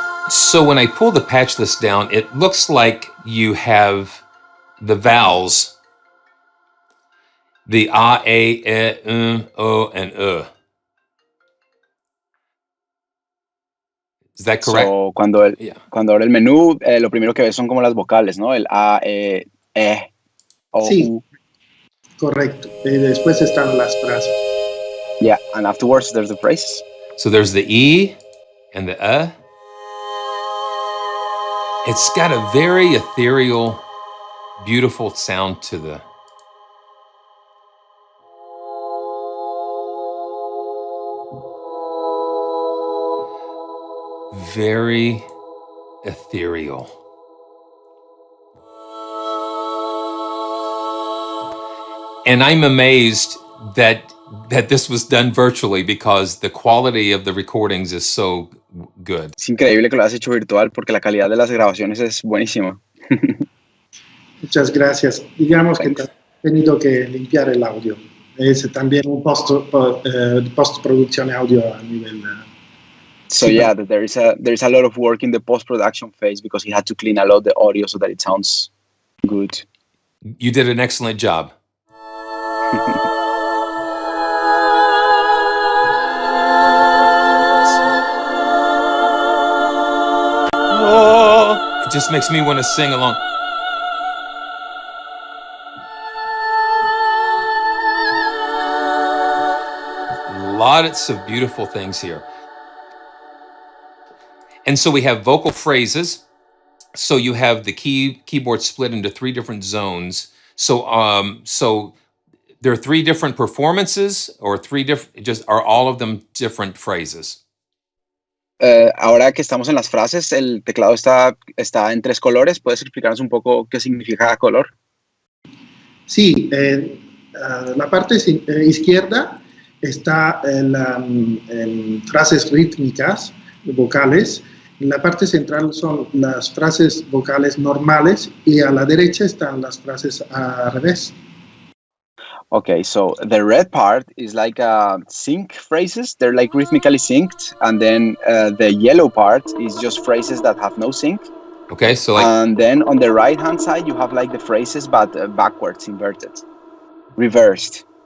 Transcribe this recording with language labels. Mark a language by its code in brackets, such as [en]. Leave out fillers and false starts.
[en] So when I pull the patch list down, it looks like you have the vowels, the A, E, O, and E. Is that correct? [es] So cuando abre el menú, lo primero que ves son como las vocales, ¿no? El A, E, O, Sí, U. correcto. Y después están las frases. [en] Yeah, and afterwards there's the phrases. So there's the E and the It's got a very ethereal, beautiful sound to the. Very ethereal. And I'm amazed that this was done virtually because the quality of the recordings is so good. [es] Es increíble que lo hayas hecho virtual porque la calidad de las grabaciones es buenísima. Muchas gracias. Digamos que he tenido que limpiar el audio. Es también un postproducción audio a nivel. [en] So yeah, there is a lot of work in the post-production phase because he had to clean a lot the audio so that it sounds good. You did an excellent job. Oh, it just makes me want to sing along. Lots of beautiful things here. And so we have vocal phrases. So you have the keyboard split into 3 different zones. So there are 3 different performances, or 3 different, just are all of them different phrases? [es] Ahora que estamos en las frases, el teclado está en 3 colores. ¿Puedes explicarnos un poco qué significa cada color? Sí, la parte izquierda está en frases rítmicas, vocales. En la parte central son las frases vocales normales y a la derecha están las frases al revés. [en] Okay, so the red part is like sync phrases. They're like rhythmically synced. And then the yellow part is just phrases that have no sync. Okay, so like... And then on the right-hand side, you have like the phrases, but backwards, inverted, reversed.